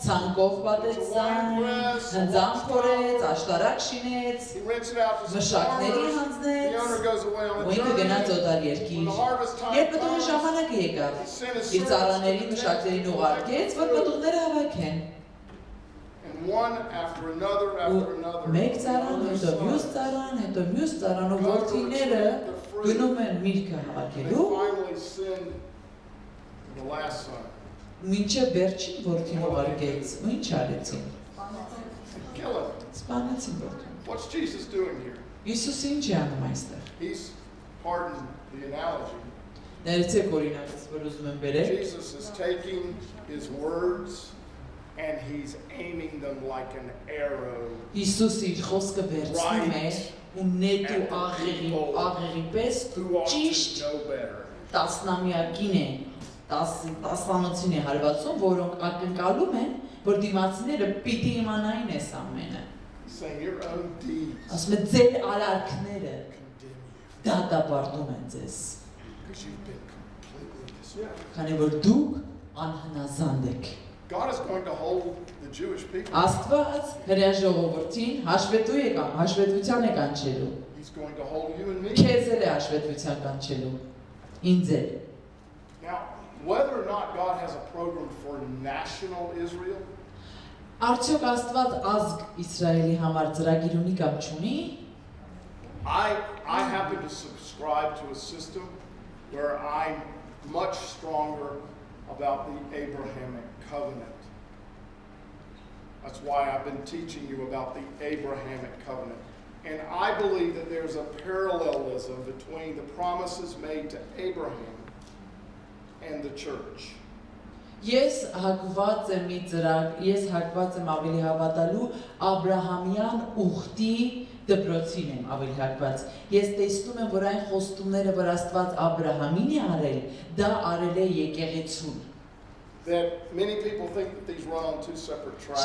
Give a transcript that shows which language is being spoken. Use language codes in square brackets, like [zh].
[hy] Ցանկով պատեց ցան, հնձան փորեց, աշտարակ շինեց, [en] He rents it out to some [hy] մշակների [en] farmers. The owner [hy] հանձնեց, [en] goes away on a [hy] ու ինքը գնաց [en] journey. [hy] օտար [en] When [hy] երկիր։ [en] the harvest time [hy] Երբ պտուղի [en] comes, [hy] ժամանակը եկավ, [en] he sent his [hy] իր [en] servants [hy] ծառաներին [en] to [hy] մշակներին [en] test [hy] ուղարկեց, որ պտուղները հավաքեն։ [en] And one after another after another. [hy] Մեկ ծառան, հետո մյուս ծառան, հետո մյուս ծառան ու որդիները գնում են միրգը [en] And they [hy] հավաքելու, [en] finally send the last son. [hy] մինչև վերջին որդին ուղարկեց, ու ինչ արեցին։ [en] Kill him. [hy] Սպանեցին որդին։ [en] What's Jesus doing here? [hy] Հիսուսը ինչ է անում այստեղ։ [en] He's, pardon the analogy, [hy] Ներեցեք օրինակից, որ ուզում եմ բերել։ [en] Jesus is taking his words and he's aiming them like an arrow [hy] Հիսուսը իր խոսքը վերցնում է ու նետու աղեղի պես [en] who ought [hy] ճիշտ [en] to know better. [hy] տասնամյակին է, տասնամություն է հարվածում, որոնք ակնկալում են, որ դիմացիները պիտի իմանային այս ամենը։ [en] He's saying your own deeds [hy] Ասում է ձեր արարքները [en] condemn you [hy] դատապարտում են ձեզ, [en] because you've been completely disobedient. [hy] քանի որ դուք անհնազանդ եք։ [en] God is going to hold the Jewish people. [hy] Աստված հրեա ժողովրդին հաշվետու է կամ հաշվետվության է կանչելու։ [en] He's going to hold you and me. [hy] Քեզ էլ է հաշվետվության կանչելու։ Ինձ էլ։ [en] Now, whether or not God has a program for national Israel, [hy] Արդյոք Աստված ազգ Իսրայելի համար ծրագիր ունի կամ չունի։ [en] I happen to subscribe to a system where I'm much stronger about the Abrahamic covenant. That's why I've been teaching you about the Abrahamic covenant. And I believe that there's a parallelism between the promises made to Abraham and the church. [hy] Ես հակված եմ մի ծրագ, ես հակված եմ ավելի հավատալու Աբրահամյան ուխտի դպրոցին եմ ավելի հակված։ Ես տեսնում եմ, որ այն խոստումները, որ Աստված Աբրահամին է արել, դա արել է եկեղեցուն։ [en] That many people think that these run on two separate tracks.